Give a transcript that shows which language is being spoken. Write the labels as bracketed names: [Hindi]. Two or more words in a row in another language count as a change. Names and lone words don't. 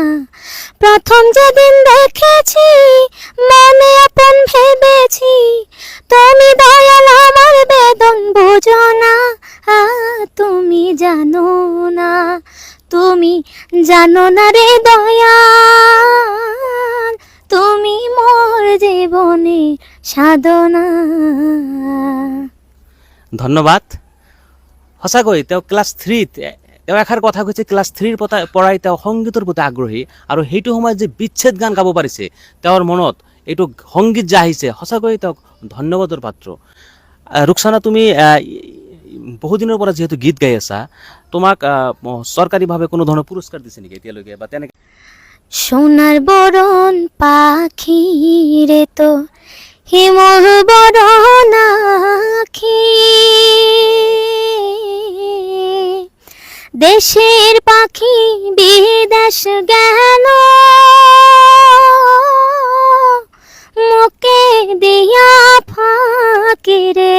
[Bangla] প্রথম যেদিন দেখেছি মনে আপন ভেবেছি, তুমি দয়াল আমার বেদন বুঝো না। তুমি জানো না, তুমি জানো না রে দয়াল, তুমি মোর জীবনের সাধনা। ধন্যবাদ। [Assamese] সঁচাকৈ তেওঁ ক্লাছ 3ত তেওঁ এষাৰ কথা কৈছে, ক্লাছ 3ৰ পৰাই তেওঁ সংগীতৰ প্ৰতি আগ্ৰহী। আৰু সেইটো সময়ত যে বিচ্ছেদ গান গাব পাৰিছে, তেওঁৰ মনত এইটো সংগীত যে আহিছে, সঁচাকৈ তেওঁক ধন্যবাদৰ পাত্ৰ। ৰুকসানা, তুমি বহুদিনৰ পৰা যিহেতু গীত গাই আছা, তোমাক চৰকাৰীভাৱে কোনো ধৰণৰ পুৰস্কাৰ দিছে নেকি এতিয়ালৈকে বা তেনেকৈ? [Bangla] সোনার বরণ পাখি রে তো হিমর বরণ আখি, দেশের পাখি বিদেশ গেল মুকে দিয়া ফাঁকি রে।